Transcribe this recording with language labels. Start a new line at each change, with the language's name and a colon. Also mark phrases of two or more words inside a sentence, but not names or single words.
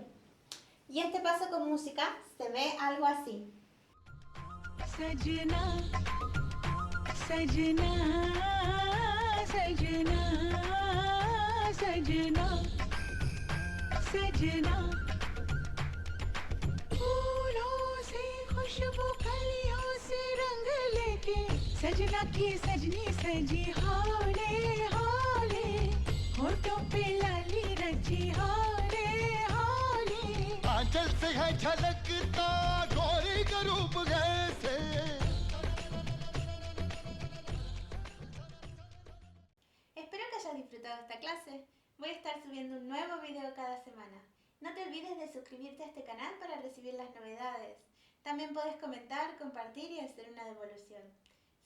Spanish: Y este paso con música se ve algo así.
Hindi: सजना, सजना, सजना, सजना, सजना. फूलों से खुशबू कलियों से रंग लेके सजना की सजनी सजी हौले हौले होठों पे लाली रची हौले हौले आंचल से है झलकता गोरी का रूप कैसे.
Spanish: Espero que hayas disfrutado esta clase. Voy a estar subiendo un nuevo video cada semana. No te olvides de suscribirte a este canal para recibir las novedades. También puedes comentar, compartir y hacer una devolución.